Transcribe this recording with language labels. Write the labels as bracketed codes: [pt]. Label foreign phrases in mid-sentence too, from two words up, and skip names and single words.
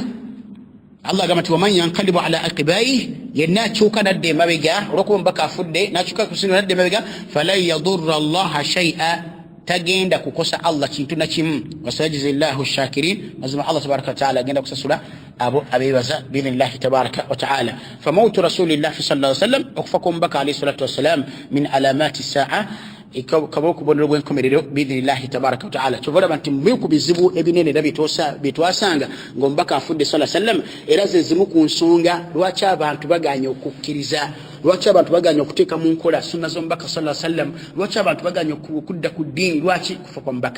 [lg] Allah agamati [ar] ومن ينقلب على عقبيه [lg] yennakyuka nadde mabega olwokuba mbaka afudde nakyuka ku businziro nadde mabega [ar] فلن يضر الله شيئا [lg] tagenda kukosa Allah kintu na kimu [ar] وسيجزي الله الشاكرين [lg] mazima Allah [ar] تبارك وتعالى [lg] agenda kusasula abo abebaza [ar] بإذن الله تبارك وتعالى. فموت رسول الله صلى الله عليه وسلم [lg] okufa kw'omubaka [ar] عليه الصلاة والسلام من علامات الساعة kaba [lg] okubonero bw'enkomerero [ar] بإذن الله تبارك وتعالى. [lg] Kyova olaba nti mu ku bizibu ebinene era byetwasanga ng'omubaka afudde [ar] صلى الله عليه وسلم [lg] era ze zimu ku nsonga lwaki abantu baganya okukkiriza lwaki abantu baganya okuteeka mu nkola sunna z'omubaka [ar] صلى الله عليه وسلم [lg] lwaki abantu baganya okudda ku ddiini lwaki kufa kwa mubaka.